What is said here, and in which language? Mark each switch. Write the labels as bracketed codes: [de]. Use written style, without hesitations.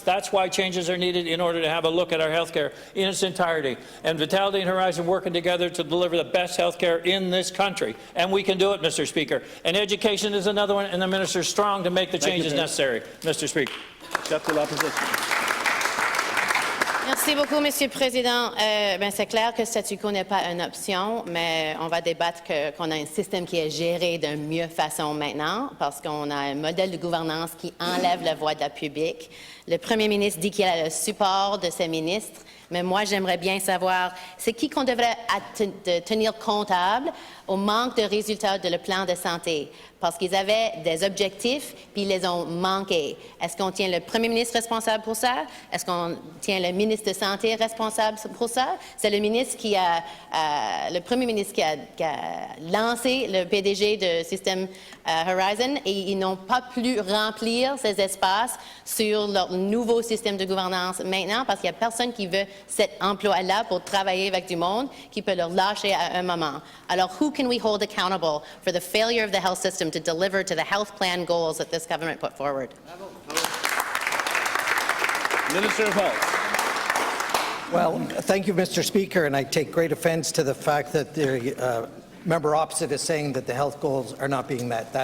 [en] That's why changes are needed in order to have a look at our health care in its entirety. And Vitality and Horizon working together to deliver the best health care in this country. And we can do it, Mr. Speaker. And education is another one, and the minister is strong to make the changes necessary, Mr. Speaker. [fr] Chef de l'opposition. Merci beaucoup, Monsieur le Président. C'est clair que statu quo n'est pas une option, mais on va débattre qu'on a un système qui est géré d'une mieux façon maintenant, parce qu'on a un modèle de gouvernance qui enlève la voix de la public. Le Premier ministre dit qu'il a le support de ses ministres, mais moi, j'aimerais bien savoir, c'est qui qu'on devrait tenir comptable au manque de résultats de le plan de santé, parce qu'ils avaient des objectifs, puis ils les ont manqués. Est-ce qu'on tient le Premier ministre responsable pour ça? Est-ce qu'on tient le ministre de Santé responsable pour ça? C'est le ministre le Premier ministre qui a lancé le PDG de système Horizon, et ils n'ont pas pu remplir ces espaces sur leur nouveau système de gouvernance maintenant, parce qu'il n'y a personne qui veut cet emploi-là pour travailler avec du monde, qui peut leur lâcher à un moment. [en] Alors, who can we hold accountable for the failure of the health system to deliver to the health plan goals that this government put forward? Minister of Health. Well, thank you, Mr. Speaker, and I take great offence to the fact that the member opposite is saying that the health goals are not being met.